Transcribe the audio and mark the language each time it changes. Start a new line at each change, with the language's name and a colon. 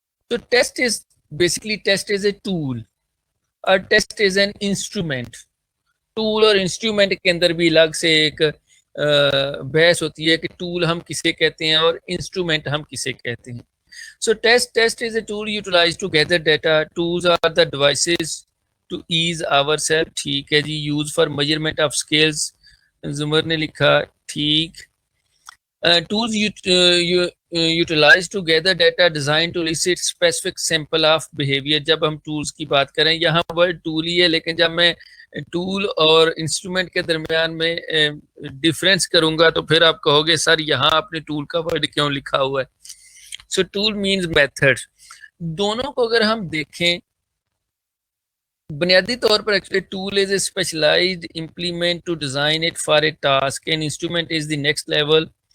English: تو test is a tool اور test is an instrument.
Urdu: Tool اور انسٹرومنٹ کے اندر بھی الگ سے ایک بحث ہوتی ہے کہ ٹول ہم کسے کہتے ہیں اور انسٹرومنٹ ہم کسے کہتے ہیں.
English: So test is a tool utilized to gather data. Tools are the devices to ease ourselves.
Urdu: ٹھیک ہے جی.
English: Use for measurement of scales.
Urdu: زمر نے لکھا ٹھیک.
English: Tools utilized to gather data designed to elicit specific sample of behavior.
Urdu: جب ہم tools کی بات کریں، یہاں ورڈ ٹول ہی ہے، لیکن جب میں ٹول اور انسٹرومنٹ کے درمیان میں ڈیفرنس کروں گا تو پھر آپ کہو گے سر یہاں آپ نے ٹول کا ورڈ کیوں لکھا ہوا ہے.
English: So tool means method.
Urdu: دونوں کو اگر ہم دیکھیں بنیادی طور پر
English: Actually tool is a specialized implement to design it for a task and instrument is the next level.